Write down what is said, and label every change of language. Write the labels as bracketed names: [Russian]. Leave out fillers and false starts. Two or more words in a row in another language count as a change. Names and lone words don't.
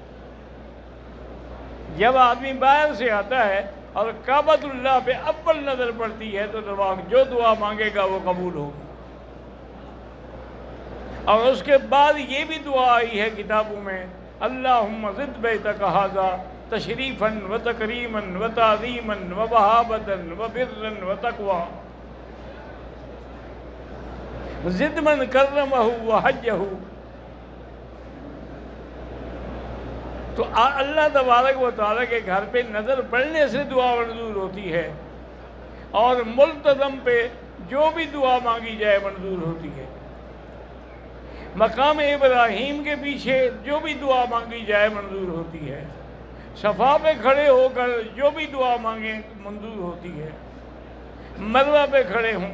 [Urdu] جب آدمی باہر سے آتا ہے اور کعبۃ اللہ پہ اول نظر پڑتی ہے تو جو دعا مانگے گا وہ قبول ہوگی۔ اور اس کے بعد یہ بھی دعا آئی ہے کتابوں میں، [Arabic] اللہم زد بیتک ھذا تشریفا و تکریما و تعظیما و مہابۃا و برا و تقوی، زد من کرمہ و حجہ۔ [Urdu] تو [Arabic] اللہ تبارک و تعالیٰ [Urdu] کے گھر پہ نظر پڑنے سے دعا منظور ہوتی ہے، اور ملتزم پہ جو بھی دعا مانگی جائے منظور ہوتی ہے۔ مقام ابراہیم کے پیچھے جو بھی دعا مانگی جائے منظور ہوتی ہے، صفا پہ کھڑے ہو کر جو بھی دعا مانگیں منظور ہوتی ہے، مروہ پہ کھڑے ہوں۔